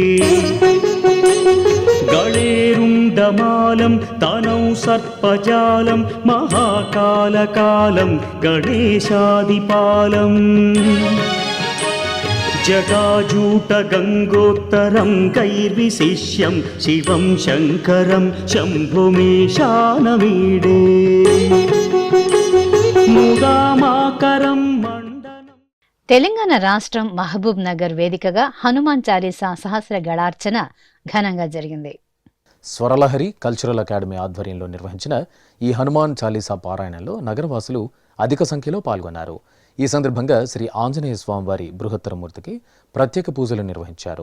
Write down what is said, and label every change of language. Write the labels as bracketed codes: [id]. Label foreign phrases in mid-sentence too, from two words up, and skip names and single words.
[sa] गणेरुण्डमालं तनौ सर्पजालं महाकालकालं गणेशादिपालम् जटाजूटगङ्गोत्तरं कैर्विशिष्यं शिवं शङ्करं शम्भुमेशानमीडे मुदामाकरं मण्डलम् [te] తెలంగాణ రాష్ట్రం మహబూబ్ నగర్ వేదికగా హనుమాన్ చాలీసా సహస్ర గళార్చన ఘనంగా జరిగింది. స్వరలహరి కల్చరల్ అకాడమీ ఆధ్వర్యంలో నిర్వహించిన ఈ హనుమాన్ చాలీసా పారాయణంలో నగరవాసులు అధిక సంఖ్యలో పాల్గొన్నారు. ఈ సందర్భంగా శ్రీ ఆంజనేయ స్వామివారి బృహత్తర మూర్తికి ప్రత్యేక పూజలు నిర్వహించారు.